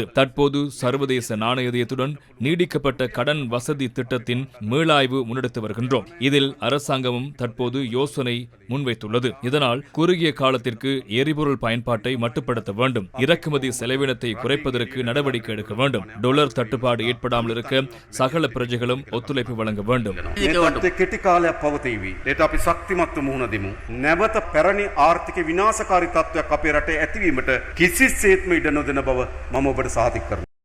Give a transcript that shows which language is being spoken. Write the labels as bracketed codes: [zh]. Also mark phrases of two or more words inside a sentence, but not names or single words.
[ta] தற்போது சர்வதேச நாணயத்துடன் நீடிக்கப்பட்ட கடன் வசதி திட்டத்தின் மீளாய்வு முன்னெடுத்து வருகின்றோம். இதில் அரசாங்கமும் தற்போது யோசனை முன்வைத்துள்ளது. இதனால் குறுகிய காலத்திற்கு எரிபொருள் பயன்பாட்டை மட்டுப்படுத்த வேண்டும். இறக்குமதி செலவினத்தை குறைப்பதற்கு நடவடிக்கை எடுக்க வேண்டும். டாலர் தட்டுப்பாடு ஏற்படாமல் இருக்க சகல பிரஜைகளும் ஒத்துழைப்பு வழங்க வேண்டும். [si] කෙටි කාලයක් පවතීවි. ඒට අපි ශක්තිමත්ව මුහුණ දෙමු. නැවත පැරණි ආර්ථික විනාශකාරී තත්ත්වයක් අපේ රටේ ඇතිවීමට කිසිසේත්ම ඉඩ නොදෙන බව මම ඔබට සහතික කරනවා.